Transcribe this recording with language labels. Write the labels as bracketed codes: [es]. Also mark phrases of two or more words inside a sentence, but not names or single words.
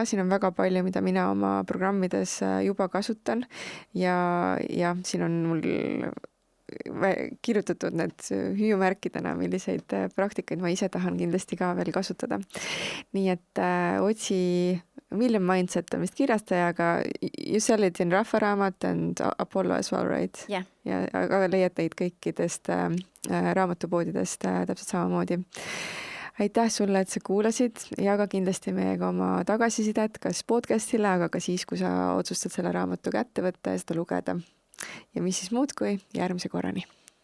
[et] Siin on väga palju, mida mina oma programmides juba kasutan. Ja siin on mul kirjutatud need hüüumärkidena, milliseid praktikaid ma ise tahan kindlasti ka veel kasutada. Nii et otsi Million Mindset on vist kirjastajaga. [en] You sell it in Rahva Raamat and Apollo as well, right? Yeah. [et] Ja, aga leiad neid kõikidest raamatupoodidest täpselt samamoodi. Aitäh sulle, et sa kuulasid. Jaga kindlasti meiega oma tagasisidet, kas podcastile, aga ka siis, kui sa otsustad selle raamatu kätte võtta ja seda lugeda. Ja mis siis muud kui järgmise korrani.